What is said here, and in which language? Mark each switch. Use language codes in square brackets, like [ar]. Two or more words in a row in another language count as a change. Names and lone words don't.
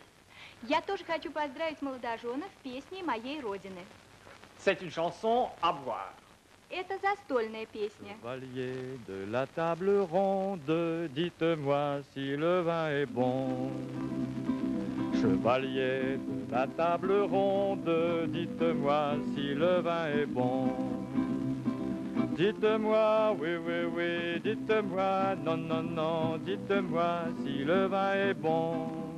[ru] Я тоже хочу поздравить молодоженов песней моей родины. [fr] C'est une chanson à boire. [ru] Это застольная песня. [fr] Chevalier de la table ronde, dites-moi si le vin est bon. Chevalier de la table ronde, dites-moi si le vin est bon. Dites-moi, oui, oui, oui, dites-moi, non, non, non, dites-moi si le vin est bon.